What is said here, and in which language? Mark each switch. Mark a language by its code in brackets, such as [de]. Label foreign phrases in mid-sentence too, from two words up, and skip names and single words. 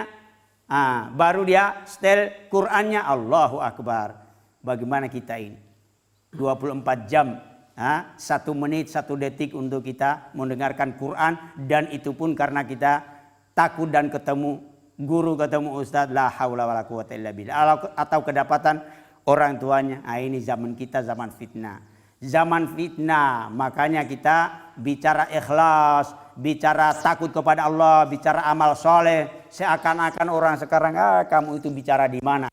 [id] Baru dia setel Qur'annya. [ar] الله أكبر. [id] Bagaimana kita ini? 24 jam. 1 menit, 1 detik untuk kita mendengarkan Quran. Dan itu pun karena kita takut dan ketemu guru, ketemu ustadz. [ar] لا حول ولا قوة إلا بالله. [id] Atau kedapatan orang tuanya. Ini zaman kita zaman fitnah. Zaman fitnah. Makanya kita bicara ikhlas, bicara takut kepada Allah, bicara amal soleh. Seakan-akan orang sekarang, kamu itu bicara di mana?